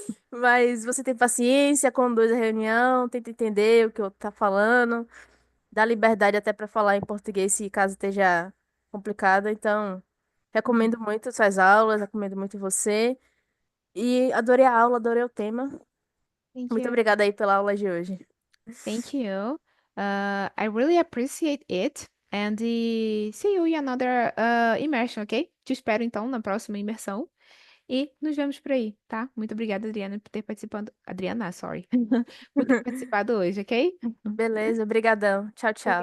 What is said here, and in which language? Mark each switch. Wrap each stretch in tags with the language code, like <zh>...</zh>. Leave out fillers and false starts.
<pt>mas você tem paciência, conduz a reunião, tenta entender o que eu tá falando, dá liberdade até para falar em português se caso esteja complicado. Então, Uhum. recomendo muito suas aulas, recomendo muito você e adorei a aula, adorei o tema.</pt> <en>Thank</en> <pt>Muito</pt> <en>you.</en> <pt>obrigada aí pela aula de hoje.</pt> <en>Thank you. I really appreciate it. And see you in another immersion, ok?</en> <pt>Te espero então na próxima imersão. E nos vemos por aí, tá? Muito obrigada, Adriana, por ter participado. Adriana, sorry. Por ter participado hoje, ok? Beleza, brigadão. Tchau, tchau.</pt>